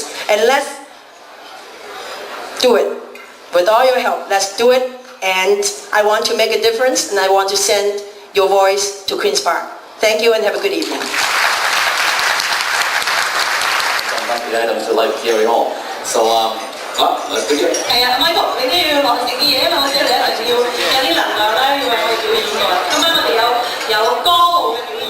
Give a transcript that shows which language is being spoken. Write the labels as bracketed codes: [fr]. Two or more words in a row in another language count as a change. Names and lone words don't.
[en] And let's do it. With all your help, let's do it. And I want to make a difference, and I want to send your voice to Queen's Park. Thank you and have a good evening. The items would like to carry home. So, let's begin. [yue] 係啊，Michael，你都要落去食啲嘢啊嘛，我知道你一定要有啲能量啦，要為我哋表演嘅。咁樣我哋有歌舞嘅。